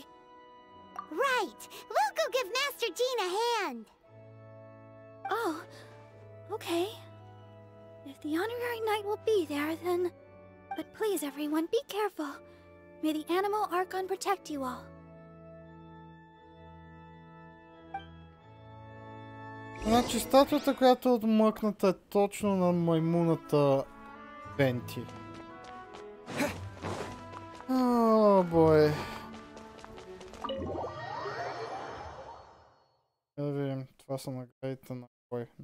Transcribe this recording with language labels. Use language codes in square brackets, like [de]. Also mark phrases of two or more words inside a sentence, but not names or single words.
[en] Right! We'll go give Master Jean a hand! Oh, okay. If the honorary knight will be there, then... But please, everyone, be careful. May the Animal Archon protect you all. [bg] Значи статуята, която е отмъкната, е точно на маймуната Венти. [en] Oh, boy. [bg] Да видим, това са наградите на кой.